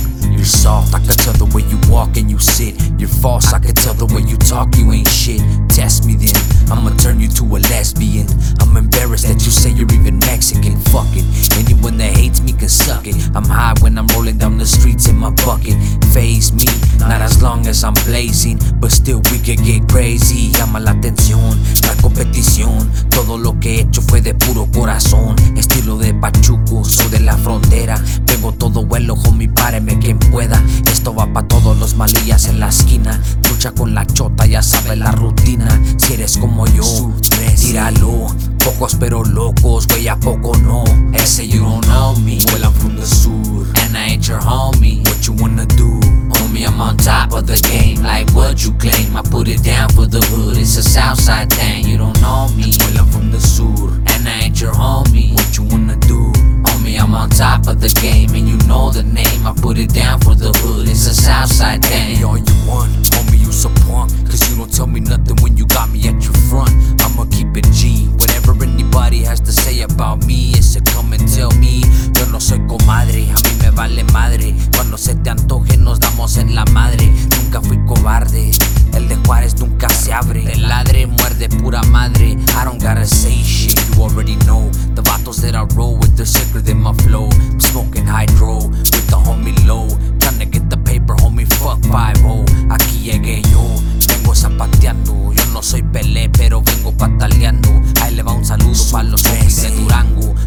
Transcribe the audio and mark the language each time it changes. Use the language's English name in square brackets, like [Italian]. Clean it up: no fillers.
[English] You're soft, I can tell the way you walk and you sit. You're false, I can tell the way you talk, you ain't shit. Test me then, I'ma turn you to a lesbian. I'm embarrassed that you say you're even Mexican. Fuck it, anyone that hates me can suck it. I'm high when I'm rolling down the streets in my bucket. Face me, not as long as I'm blazing, but still we can get crazy. [Spanish] Llama la atención, la competición. Todo lo que he hecho fue de puro corazón. Estilo de Pachuco, soy de la frontera. Tengo todo vuelo, homie, páreme quien pueda. Esto va pa' todos los malillas en la esquina. Lucha con la chota, ya sabes la rutina. Si eres como yo, tíralo. Pocos pero locos, güey, ¿a poco no? [English] Ese you don't know me. Well, I'm from the sur. And I ain't your homie. What you wanna do? Homie, I'm on top of the game. Like, what you claim? I put it down for the hood. It's a Southside thing, you don't know me. Well, I'm from the sur. And I ain't your homie. What you wanna do? Homie, I'm on top of the game. And you know the name. I put it down for the hood. It's a Southside thing. Hey, all you want? Homie, you so punk. Cause you don't tell me nothing when you got me at your front. I'ma keep it G. Anybody has to say about me is to come and tell me. [Spanish] Yo no soy comadre, a mí me vale madre. Cuando se te antoje nos damos en la madre. Nunca fui cobarde, el de Juárez nunca se abre. El ladre muerde pura madre, [English] I don't gotta say shit. You already know, the vatos that I roll with the secret in my flow. I'm smoking hydro, with the homie low. Trying to get the paper, homie, fuck 5-0. [Spanish] Aquí llegué yo, vengo zapateando. Yo no soy Pelé, pero vengo pataleando. Ahí le va un saludo pa' los homies de Durango.